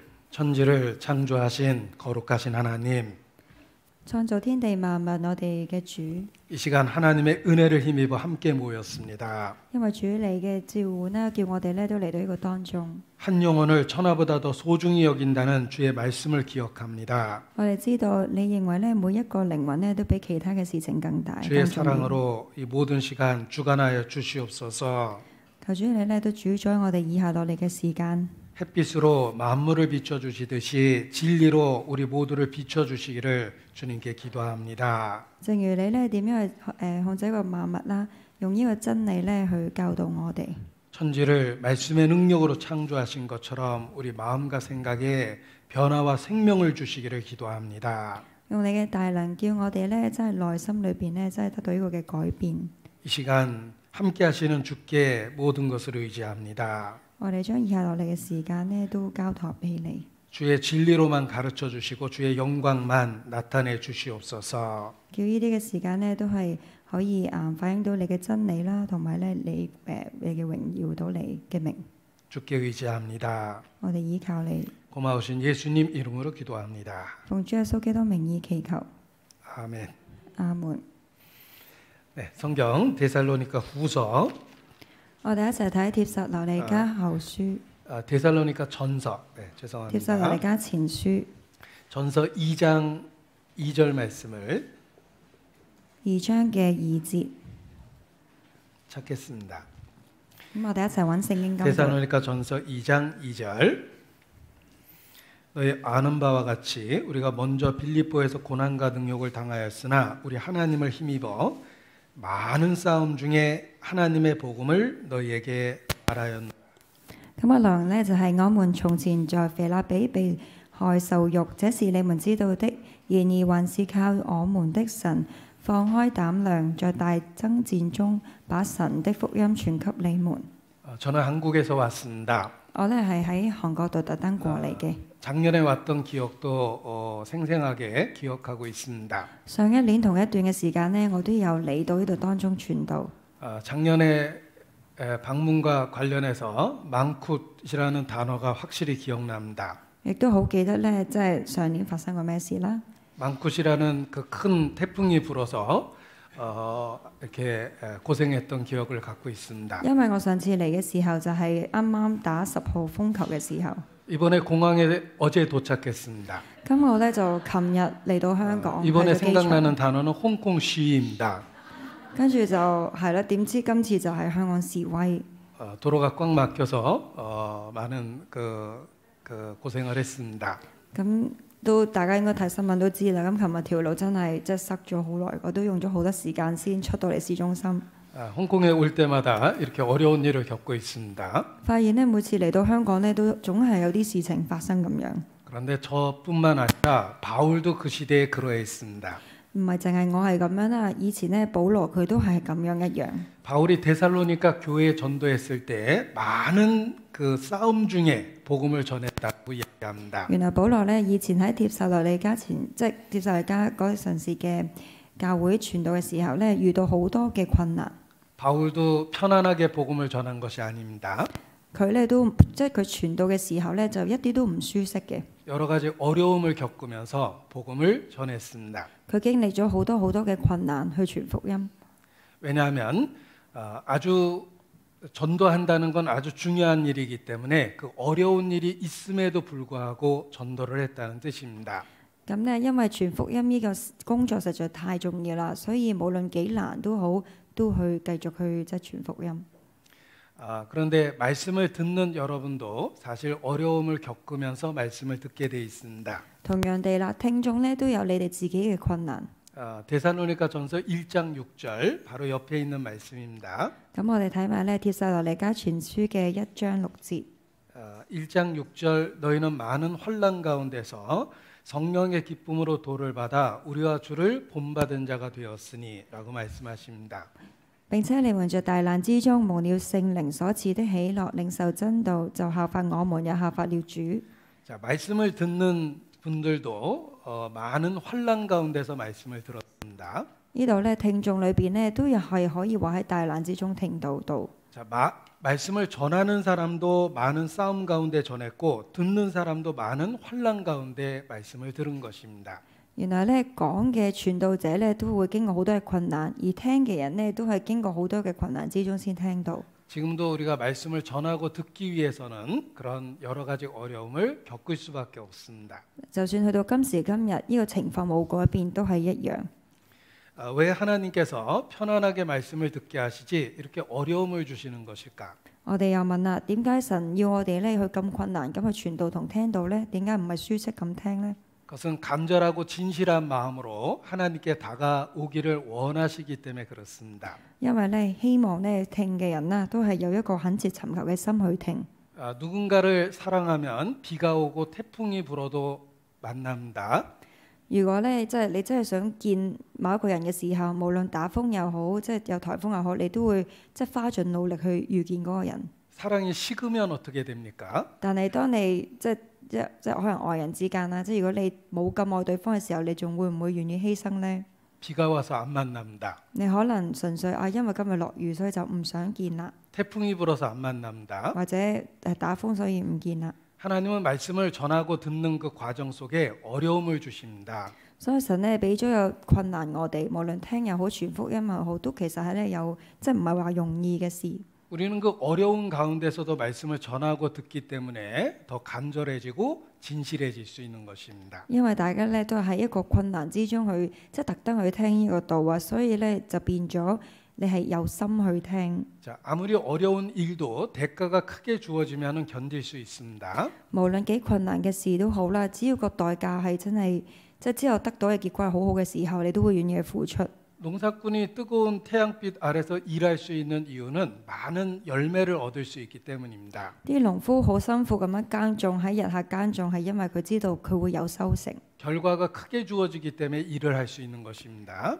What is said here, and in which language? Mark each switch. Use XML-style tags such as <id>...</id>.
<ko>천지를 창조하신 거룩하신 하나님,</ko> <yue>創造天地萬物我哋嘅主，</yue> <ko>이 시간 하나님의 은혜를 힘입어 함께 모였습니다.</ko> <yue>因為主你嘅召喚呢，叫我哋咧都嚟到呢個當中。</yue> <ko>한 영혼을 천하보다 더 소중히 여긴다는 주의 말씀을 기억합니다.</ko> <yue>我哋知道你認為咧每一個靈魂咧都比其他嘅事情更大。</yue> <ko>주의</ko> <yue>更重要</yue> <ko>사랑으로 이 모든 시간 주관하여 주시옵소서.</ko> <yue>求主你咧都主宰我哋以下落嚟嘅時間，</yue> <ko>햇빛으로 만물을 비춰주시듯이 진리로 우리 모두를 비춰주시기를 주님께 기도합니다.</ko> <yue>正如你咧點樣去控制個萬物啦，用呢個真理咧去教導我哋。</yue> <ko>천지를 말씀의 능력으로 창조하신 것처럼 우리 마음과 생각에 변화와 생명을 주시기를 기도합니다.</ko> <yue>用你嘅大能叫我哋咧真係內心裏邊咧真係得到呢個嘅改變。</yue> <ko>이 시간 함께 하시는 주께 모든 것을 의지합니다.</ko> <yue>我哋將以下落嚟嘅時間咧都交託俾你。</yue> <ko>주의 진리로만 가르쳐 주시고 주의 영광만 나타내 주시옵소서.</ko> <yue>叫呢啲嘅時間咧都係可以反映到你嘅真理啦，同埋咧你嘅榮耀到你嘅名。</yue> <ko>주께 의지합니다.</ko> <yue>我哋依靠你，</yue> <ko>고마우신 예수님 이름으로 기도합니다.</ko> <yue>奉主耶穌基督名義祈求，</yue> <ko>아멘.</ko> <yue>阿門。</yue> <ko>네, 성경 데살로니가 후서</ko> <yue>我哋一齊睇帖撒羅尼迦後書，</yue> <ko>데살로니가 전서. 네,</ko> <yue>帖撒羅尼</yue> <ko>죄송합니다.</ko> <yue>迦前書</yue> <ko>전서 2장 2절 말씀을</ko> <yue>2章嘅2節。</yue> <ko>찾겠습니다.</ko> <yue>咁我哋一齊揾聖經今日。</yue> <ko>데살로니가 전서 2장 2절. 너희 아는 바와 같이 우리가 먼저 빌립보에서 고난과 능욕을 당하였으나 우리 하나님을 힘입어 많은 싸움 중에 하나님의 복음을 너희에게 말하였노라.</ko> <yue>咁個內容呢，就係我們從前在腓立比被害受辱，這是你們知道的。然而還是靠我們的神放開膽量，在大爭戰中把神的福音傳給你們。</yue> <ko>저는 한국에서 왔습니다.</ko> <yue>我呢係喺韓國度特登過嚟嘅。</yue> <ko>작년에 왔던 기억도 생생하게 기억하고 있습니다.</ko> <yue>上一年同一段嘅時間呢，我都有嚟到呢度當中傳道。</yue> <ko>작년에 방문과 관련해서 망굿이라는 단어가 확실히 기억납니다.</ko> <yue>亦都好記得呢，即係上年發生過咩事啦。</yue> <ko>망굿이라는 그 큰 태풍이 불어서 이렇게 고생했던 기억을 갖고 있습니다.</ko> <yue>因為我上次嚟嘅時候就係啱啱打10號風球嘅時候。</yue> <ko>이번에 공항에 어제 도착했습니다.</ko> <yue>咁我呢就琴日嚟到香港，</yue> <ko>이번에</ko> <yue>去到機場</yue> <ko>생각나는 단어는 홍콩 시위입니다.</ko> <yue>跟住就係啦，點知今次就係香港示威，</yue> <ko>도로가 꽉 막혀서 많은 그 고생을 했습니다.</ko> <yue>咁都大家應該睇新聞都知啦。咁琴日條路真係即係塞咗好耐，我都用咗好多時間先出到嚟市中心。</yue> <ko>홍콩에 올 때마다 이렇게 어려운 일을 겪고 있습니다.</ko> <yue>發現呢，每次嚟到香港呢，都總係有啲事情發生咁樣。</yue> <ko>그런데 저뿐만 아니라 바울도 그 시대에 그러했습니다.</ko> <yue>唔係淨係我係咁樣啦，以前呢，保羅佢都係咁樣一樣。</yue> <ko>바울이 데살로니가 교회에 전도했을 때 많은 그 싸움 중에 복음을 전했다고 얘기합니다.</ko> <yue>原來保羅呢，以前喺帖撒羅尼迦即係帖撒羅尼迦嗰陣時嘅教會傳道嘅時候呢，遇到好多嘅困難。</yue> <ko>바울도 편안하게 복음을 전한 것이 아닙니다.</ko> <yue>佢呢都即係佢傳道嘅時候呢，就一啲都唔舒適嘅。</yue> <ko>여러 가지 어려움을 겪으면서 복음을 전했습니다.</ko> <yue>佢經歷咗好多嘅困難去傳福音，</yue> <ko>왜냐하면 아주 전도한다는 건 아주 중요한 일이기 때문에 그 어려운 일이 있음에도 불구하고 전도를 했다는 뜻입니다.</ko> <yue>咁呢，因為傳福音呢個工作實在太重要啦，所以無論幾難都好，都去繼續去即係傳福音。</yue> <ko>그런데 말씀을 듣는 여러분도 사실 어려움을 겪으면서 말씀을 듣게 돼 있습니다.</ko> <yue>同樣地啦，聽眾呢都有你哋自己嘅困難。</yue> <ko>데살로니가 전서 1장 6절 바로 옆에 있는 말씀입니다.</ko> <yue>咁我哋睇埋呢帖撒羅尼迦前書嘅1章6節。</yue> <ko>1장 6절 너희는 많은 환난 가운데서 성령의 기쁨으로 도를 받아 우리와 주를 본받은 자가 되었으니 라고 말씀하십니다.</ko> <yue>並且你們在大難之中蒙了聖靈所賜的喜樂，領受真道，就效法我們，也效法了主。</yue> <ko>자, 말씀을 듣는 분들도 많은 환난 가운데서 말씀을 들었습니다.</ko> <yue>呢度呢，聽眾裏邊呢，都係可以話喺大難之中聽到。</yue> <ko>자, 말씀을 전하는 사람도 많은 싸움 가운데 전했고 듣는 사람도 많은 환난 가운데 말씀을 들은 것입니다.</ko> <yue>原來咧講嘅傳道者咧都會經過好多嘅困難，而聽嘅人咧都係經過好多嘅困難之中先聽到。</yue> <ko>지금도 우리가 말씀을 전하고 듣기 위해서는 그런 여러 가지 어려움을 겪을 수밖에 없습니다.</ko> <yue>就算去到今時今日，呢個情況冇改變，都係一樣。</yue> <ko>왜 하나님께서 편안하게 말씀을 듣게 하시지 이렇게 어려움을 주시는 것일까?</ko> <yue>我哋又問啦，點解神要我哋咧去咁困難咁去傳道同聽道呢？點解唔係舒適咁聽呢？</yue> <ko>그것은 간절하고 진실한 마음으로 하나님께 다가오기를 원하시기 때문에 그렇습니다.</ko> <yue>因為咧希望咧聽嘅人啦，都係有一個懇切尋求嘅心去聽。</yue> <ko>누군가를 사랑하면 비가 오고 태풍이 불어도 만납니다.</ko> <yue>如果咧即係你真係想見某一個人嘅時候，無論打風又好，即係有颱風又好，你都會即係花盡努力去遇見嗰個人。</yue> <ko>사랑이 식으면 어떻게 됩니까?</ko> <yue>但係當你即係可能愛人之間啦，即係如果你冇咁愛對方嘅時候，你仲會唔會願意犧牲呢？</yue> <ko>비가 와서 안 만납니다.</ko> <yue>你可能純粹因為今日落雨，所以就唔想見啦，</yue> <ko>태풍이 불어서 안 만납니다.</ko> <yue>或者打風所以唔見啦。</yue> <ko>하나님은 말씀을 전하고 듣는 그 과정 속에 어려움을 주십니다.</ko> <yue>所以神咧俾咗有困難我哋，無論聽又好，傳福音又好，都其實係咧有即係唔係話容易嘅事。</yue> <ko>우리는 그 어려운 가운데서도 말씀을 전하고 듣기 때문에 더 간절해지고 진실해질 수 있는 것입니다.</ko> <yue>因為大家咧都係喺一個困難之中去，即係特登去聽呢個道啊，所以咧就變咗你係有心去聽。</yue> <ko>자, 아무리 어려운 일도 대가가 크게 주어지면 견딜 수 있습니다.</ko> <yue>無論幾困難嘅事都好啦，只要個代價係真係即係之後得到嘅結果係好好嘅時候，你都會願意去付出。</yue> <ko>농사꾼이 뜨거운 태양빛 아래서 일할 수 있는 이유는 많은 열매를 얻을 수 있기 때문입니다.</ko> <yue>啲農夫好辛苦咁樣耕種，喺日下耕種係因為佢知道佢會有收成，</yue> <ko>결과가 크게 주어지기 때문에 일을 할 수 있는 것입니다.</ko>